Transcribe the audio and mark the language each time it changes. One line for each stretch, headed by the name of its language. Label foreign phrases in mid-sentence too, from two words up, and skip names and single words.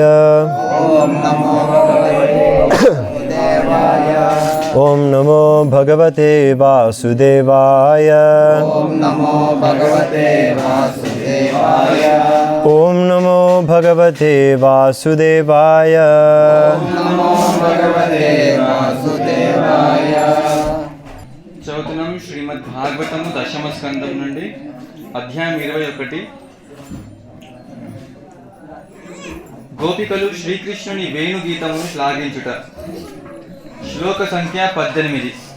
Sanskrit: ओम नमो भगवते वासुदेवाय। ओम नमो भगवते वासुदेवाय। ओम नमो भगवते वासुदेवाय। ओम नमो भगवते वासुदेवाय।
Telugu: చదువుతున్నాం శ్రీమద్ భాగవతము దశమ స్కందం నుండి అధ్యాయం 21. గోపికలు శ్రీకృష్ణుని వేణుగీతమును శ్లాఘించుట. శ్లోక సంఖ్య 18.